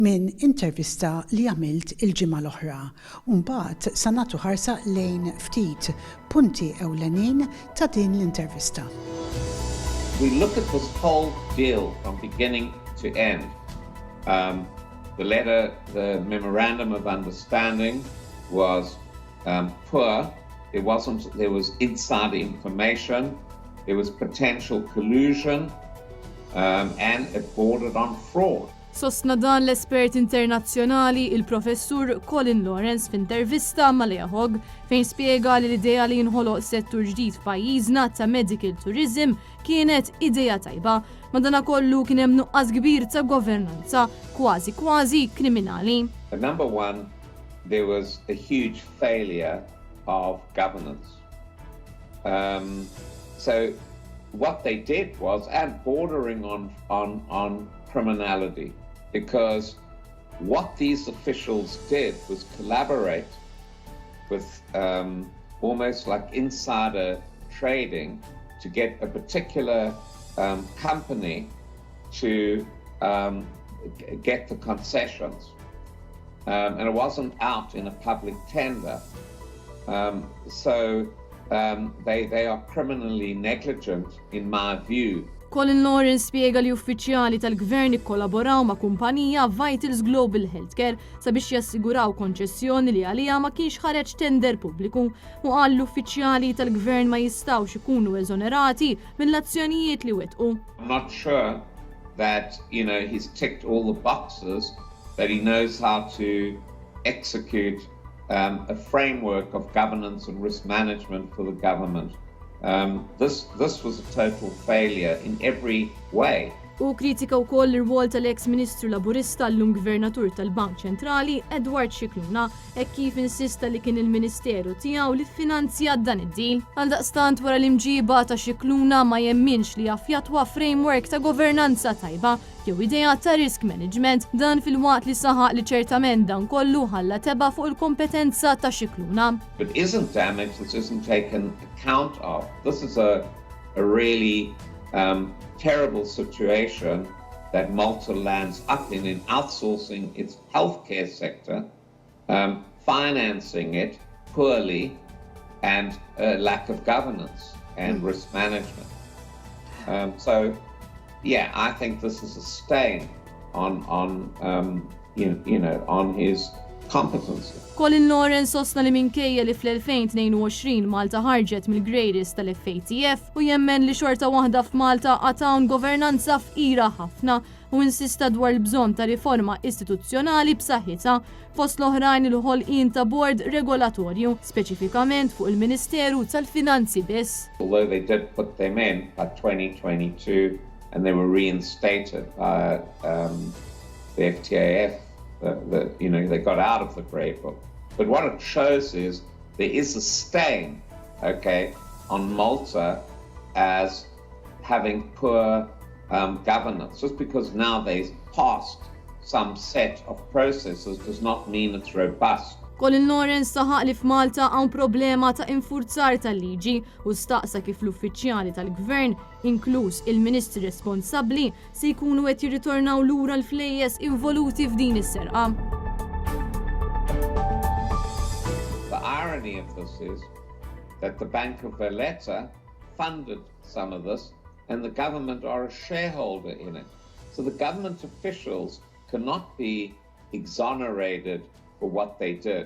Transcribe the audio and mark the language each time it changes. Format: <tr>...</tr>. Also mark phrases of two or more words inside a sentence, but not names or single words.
<mt>Min intervista li għamilt il-ġimgħa l-oħra, u mbagħad sa nagħtu ħarsa lejn ftit punti ewlenin ta' din l-intervista.</mt> <en>We look at this whole deal from beginning to end. The memorandum of understanding was poor. There was insider information, there was potential collusion, and it bordered on fraud.</en> <mt>Sostna dan l-espert internazzjonali il-professur Colin Lawrence f'intervista ma' Hogg fejn spjega li l-idea li jinħoloq settur ġdid f'pajjiżna ta'</mt> <en>medical tourism</en> <mt>kienet idea tajba, madankollu kien hemm nuqqas kbir ta' governanza kważi kriminali.</mt> <en>Number one, there was a huge failure of governance. So what they did was, and bordering on criminality, because what these officials did was collaborate with almost like insider trading to get a particular company to get the concessions. And it wasn't out in a public tender. So they are criminally negligent in my view.</en> <mt>Colin Lawrence spiega li uffiċjali tal-gvern ikkollaboraw ma' kumpanija Vitals Global Healthcare sabiex jassiguraw konċessjoni li għalija ma kienx ħareġ tender pubbliku u qal l-uffiċjali tal-gvern ma jistgħux ikunu eżonerati mill-azzjonijiet li wettqu.</mt> <en>I'm not sure that, he's ticked all the boxes, that he knows how to execute a framework of governance and risk management for the government. This was a total failure in every way.</en> <mt>U kritika wkoll ir-rwol tal-ex-Ministru Laburista l-Gvernatur tal-Bank Ċentrali Edward Scicluna hekk kif insista li kien il-Ministeru tiegħu li ffinanzja dan id-deal. Għaldaqstant wara l-imġiba ta' Scicluna ma jemminx li jaffjatwa framework ta' governanza tajba jew idea ta'</mt> <en>risk management</en> <mt>dan fil-waqt li saħaq li ċertament dan kollu ħalla teba' fuq il-kompetenza ta' Scicluna.</mt> <en>But isn't damage that isn't taken account of. This is a really terrible situation that Malta lands up in outsourcing its healthcare sector, financing it poorly, and lack of governance and risk management. So, yeah, I think this is a stain on his competency.</en> <mt>Colin Lawrence sostna li minkejja li fl-2022 Malta ħarġet mill-greatest tal-FATF u jemmen li xorta waħda f'Malta għatawn governanza f'ira ħafna u insista dwar l-bżonn ta' riforma istituzzjonali b'saħħitha fost l-oħrajn il-ħolqien ta' bord regolatorju, speċifikament fuq il-Ministeru tal-Finanzi biss.</mt> <en>Although they did put them in by 2022 and they were reinstated by the FTAF, they got out of the grey book. But what it shows is there is a stain, on Malta as having poor governance. Just because now they've passed some set of processes does not mean it's robust.</en> <mt>Colin Lawrence saħaq li f'Malta hawn problema ta' infurzar tal-liġi u staqsa kif l-uffiċjali tal-gvern, inkluż il-ministri responsabbli, se jkunu qed jirritornaw lura l-flejjes involuti f'din is-serqa.</mt> <en>The irony of this is that the Bank of Valletta funded some of this and the government are a shareholder in it. So the government officials cannot be exonerated for what they did.</en>